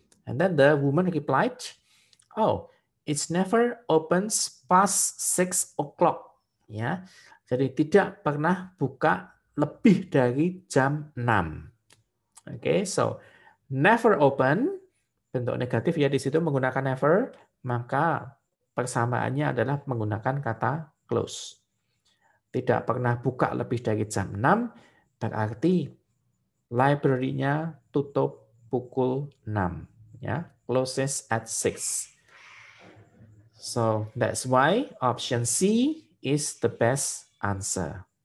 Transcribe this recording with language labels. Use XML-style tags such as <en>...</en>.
<en>And then the woman replied, oh, it's never opens past 6 o'clock.</en> <id>Ya, jadi tidak pernah buka lebih dari jam 6.</id> <en>Okay, so never open,</en> <id>bentuk negatif ya di situ menggunakan never, maka persamaannya adalah menggunakan kata close. Tidak pernah buka lebih dari jam 6, berarti library-nya tutup pukul 6.</id> <en>Ya, closes at 6. So that's why option C is the best answer.</en>